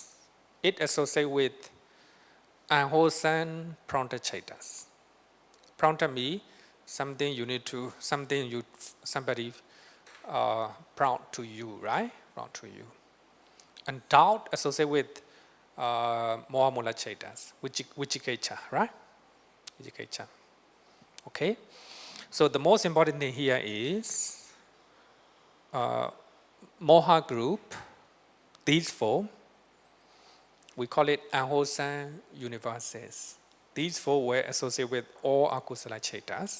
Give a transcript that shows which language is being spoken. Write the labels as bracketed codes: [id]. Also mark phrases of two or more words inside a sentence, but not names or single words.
[en] It associated with unwholesome prompted chetas. Prompted means something you need to, somebody prompt to you, right? Prompt to you. And doubt associated with [pi] moha mula chetas, [en] vichikecha, right? Vichikecha. Okay? So the most important thing here is moha group, these 4, we call it unwholesome universes. These 4 were associated with all [pi] akusala chetas.